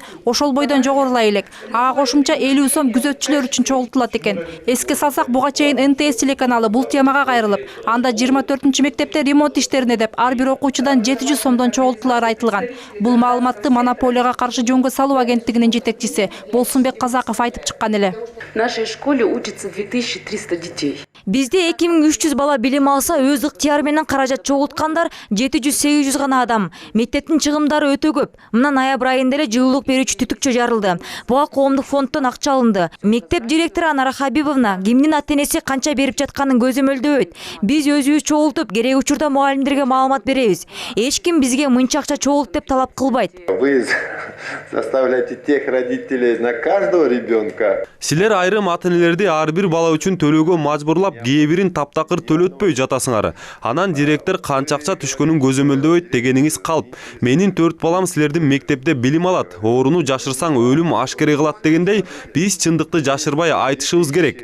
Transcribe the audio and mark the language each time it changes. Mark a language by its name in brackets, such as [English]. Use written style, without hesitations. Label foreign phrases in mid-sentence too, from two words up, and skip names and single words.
[Kyrgyz] Ошол бойдон жогорулай элек. Ага кошумча 50 сом күзөтчүлөр үчүн чогултулат экен. Эске салсак, буга чейин НТС телеканалы бул темага кайрылып, анда 24-чү мектепте ремонт иштерине деп ар бир окуучудан 700 сомдон чогултулары айтылган. Бул маалыматты Монополияга каршы жөнгө салуу агенттигинин жетекчиси Болсунбек Казаков айтып чыккан эле. [Russian] В нашей школе учится 2300 детей. [Kyrgyz] Бизде 2300 бала билим алса, өз ыктыяры менен каражат чогулткандар 700-800 гана адам. Мектептин чыгымдары өтө көп. Мына ноябрь айында эле жылуулук берүүчү түтүкчө жарылды. Буга коомдук фонддон акча алынды. Мектеп директору Анара Хабибовна кимдин ата-энеси канча берип жатканын көзөмөлдөбөйт. Биз өзүбүз чогултуп, керек учурда мугалимдерге маалымат беребиз. Эч ким бизге мынча акча чогулт деп талап кылбайт. [Russian] Вы заставляете тех родителей на каждого ребенка. [Kyrgyz] Силер айрым ата-энелерди ар бир бала үчүн төлөөгө мажбурлап, кээ бирин таптакыр төлөтпөй жатасыңар. Анан директор канча акча түшкөнүн көзөмөлдөбөйт дегениңиз калп. Менин 4 балам силердин мектепте билим алат. Ооруну жашырсаң өлүм ашкере кылат дегендей, биз чындыкты жашырбай айтышыбыз керек.